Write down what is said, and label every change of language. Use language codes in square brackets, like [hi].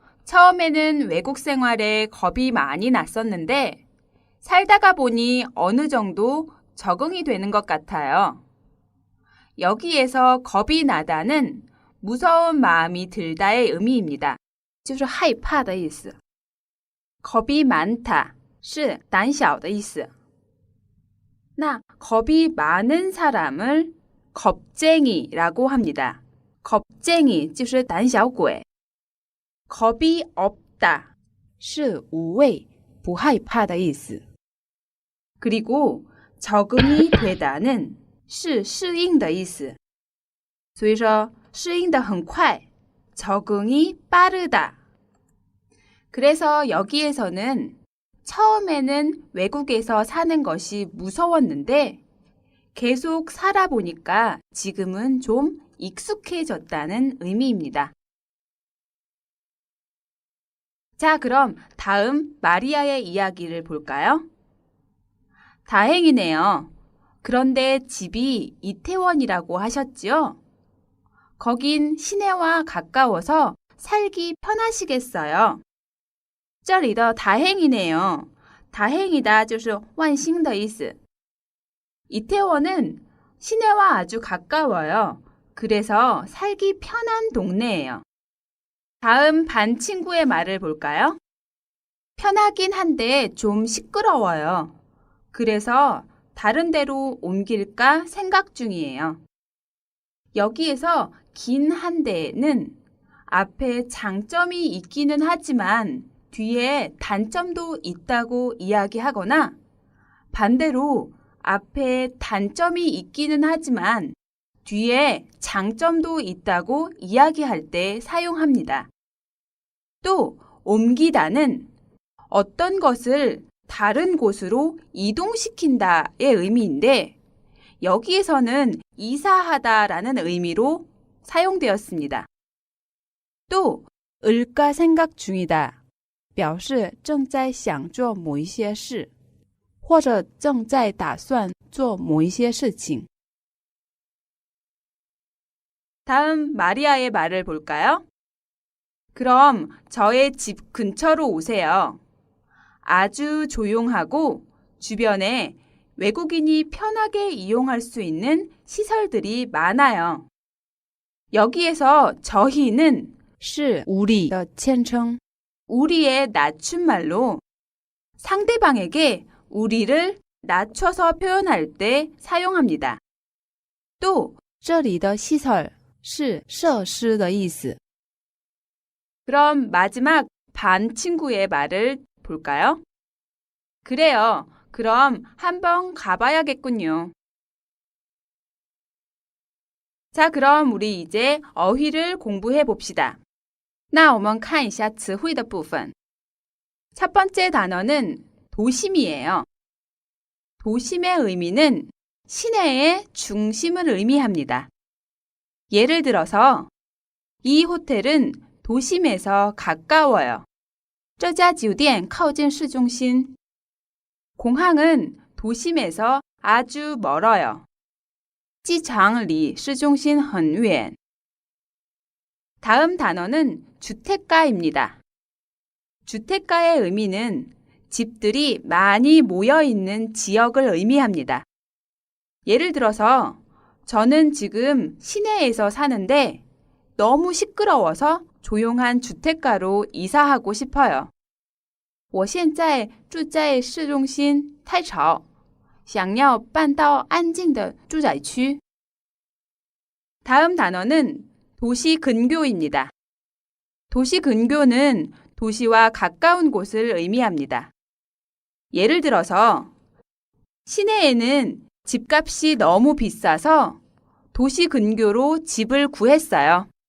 [ko] 처음에는 외국 생활에 겁이 많이 났었는데 살다가 보니 어느 정도 적응이 되는 것 같아요. 여기에서 겁이 나다는 무서운 마음이 들다의 의미입니다. [zh] 就是害怕的意思. [ko] 겁이 많다 [zh] 是胆小的意思. [ko] 나 겁이 많은 사람을 겁쟁이라고 합니다. 겁쟁이 [zh] 就是胆小鬼. [ko] 겁이 없다 [zh] 是无畏不害怕的意思. [ko] 그리고 적응이 되다는 [zh] 是适应的意思. 所以说适应得很快 [ko] 적응이 빠르다. 그래서 여기에서는 처음에는 외국에서 사는 것이 무서웠는데 계속 살아보니까 지금은 좀 익숙해졌다는 의미입니다. 자, 그럼 다음 마리아의 이야기를 볼까요? 다행이네요. 그런데 집이 이태원이라고 하셨지요? 거긴 시내와 가까워서 살기 편하시겠어요. [zh] 这里的 [ko] 다행이네요. 다행이다 [zh] 就是万幸的意思. [ko] 이태원은 시내와 아주 가까워요. 그래서 살기 편한 동네예요. 다음 반 친구의 말을 볼까요? 편하긴 한데 좀 시끄러워요. 그래서 다른 데로 옮길까 생각 중이에요. 여기에서 긴 한데는 앞에 장점이 있기는 하지만 뒤에 단점도 있다고 이야기하거나 반대로 앞에 단점이 있기는 하지만 뒤에 장점도 있다고 이야기할 때 사용합니다. 또 옮기다는 어떤 것을 다른 곳으로 이동시킨다의 의미인데 여기에서는 이사하다라는 의미로 사용되었습니다. 또 을까 생각 중이다 [zh] 表示正在想做某一些事或者正在打算做某一些事情. [ko] 다음 마리아의 말을 볼까요? 그럼 저의 집 근처로 오세요. 아주 조용하고 주변에 외국인이 편하게 이용할 수 있는 시설들이 많아요. 여기에서 저희는 [zh] 是우리的谦称. [ko] 우리의 낮춤말로 상대방에게 우리를 낮춰서 표현할 때 사용합니다. 또 [zh] 这里的시설是设施的意思. [ko] 그럼 마지막 반 친구의 말을 볼까요? 그래요. 그럼 한번 가봐야겠군요. 자, 그럼 우리 이제 어휘를 공부해 봅시다. [zh] 那我们看一下词汇的部分. [ko] 첫 번째 단어는 도심이에요. 도심의 의미는 시내의 중심을 의미합니다. 예를 들어서 이 호텔은 도심에서 가까워요. [zh] 这家酒店靠近市中心. [ko] 공항은 도심에서 아주 멀어요. [zh] 机场离市中心很远. [ko] 다음 단어는 주택가입니다. 주택가의 의미는 집들이 많이 모여 있는 지역을 의미합니다. 예를 들어서 저는 지금 시내에서 사는데 너무 시끄러워서 조용한 주택가로 이사하고 싶어요. [zh] 我现在住在市中心，太吵，想要搬到安静的住宅区。 [ko] 다음 단어는 도시 근교입니다. 도시 근교는 도시와 가까운 곳을 의미합니다. 예를 들어서 시내에는 집값이 너무 비싸서 도시 근교로 집을 구했어요.